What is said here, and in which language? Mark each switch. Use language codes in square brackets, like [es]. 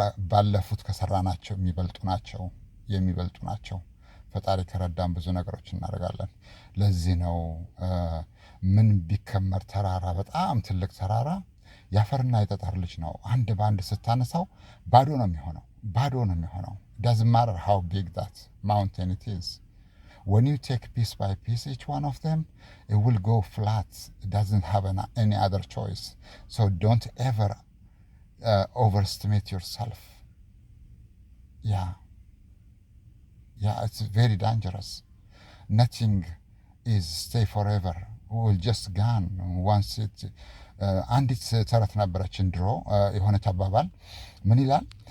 [am] ባለፉት ከሰራናቸው የሚበልጡ ናቸው። ፈጣሪ ከረዳን ብዙ ነገሮች እናደርጋለን። ለዚህ ነው ምን ቢከመር ተራራ፣ በጣም ትልቅ ተራራ የአፈርና የጠጠር ልጅ ነው። አንድ በአንድ ስታነሳው ባዶ ነው የሚሆነው። [en] doesn't matter how big that mountain it is. When you take piece by piece each one of them, it will go flat. It doesn't have any other choice. So don't ever overestimate yourself. Yeah, it's very dangerous. Nothing is stay forever. Will just gone once it [am] አንዲት ተረት ነበረችን ድሮ የሆነች አባባል ምን ይላል?